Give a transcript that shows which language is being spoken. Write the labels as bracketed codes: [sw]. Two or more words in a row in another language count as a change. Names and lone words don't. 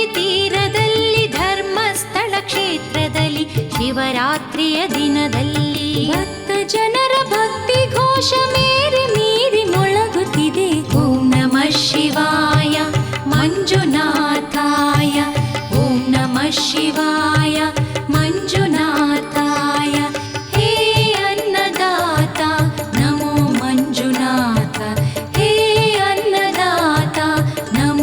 [kn] ತೀರದಲ್ಲಿ ಧರ್ಮಸ್ಥಳ ಕ್ಷೇತ್ರದಲ್ಲಿ ಶಿವರಾತ್ರಿಯ ದಿನದಲ್ಲಿ ಭಕ್ತ ಜನರ ಭಕ್ತಿ ಘೋಷ ಮೇರಿ ಮೀರಿ ಮೊಳಗುತ್ತಿದೆ. [sa] ओं नमः शिवाय मञ्जुनाथाय ओं नमः शिवाय मञ्जुनाथाय ಓಂ ನಮಃ ಶಿವಾಯ ಮಂಜುನಾಥಾಯ. [kn] ಹೇ ಅನ್ನದಾತ ನಮೋ ಮಂಜುನಾಥ ಹೇ ಅನ್ನದಾತ